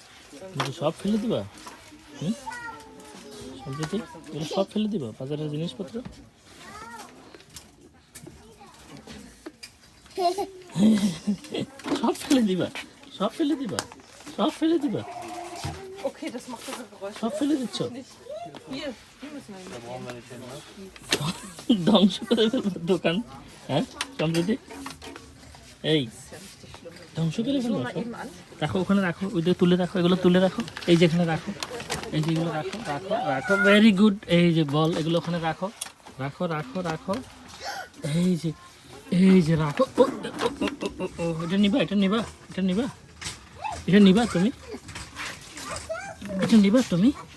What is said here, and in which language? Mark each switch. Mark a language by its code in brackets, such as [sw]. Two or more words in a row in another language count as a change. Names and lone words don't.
[bn] সব ফেলে দিবা? হুম, সম্প্রীতি এগুলো সব ফেলে দিবা বাজারের জিনিসপত্র? সব ফেলে দিবা? সব ফেলে দিবা? সব ফেলে দিবা? [de] Okay, das macht das Geräusch. [bn] সব ফেলে দিচ্ছ? [de] Hier müssen wir Da brauchen wir nicht hin, ne? [bn] ধ্বংস করে ফেলবো দোকান? হ্যাঁ সম্প্রীতি, এই ধ্বংস করে ফেলবো সব? [de] eben an. [bn] রাখো ওখানে রাখো, ওইটা তুলে রাখো, এগুলো তুলে রাখো, এই যেখানে রাখো, এই যে এগুলো রাখো রাখো রাখো, [en] very good. [bn] এই যে বল, এগুলো ওখানে রাখো রাখো রাখো রাখো, এই যে রাখো। ও, এটা নিবা, এটা নিবা, এটা নিবা, এটা নিবা তুমি, এটা নিবা তুমি?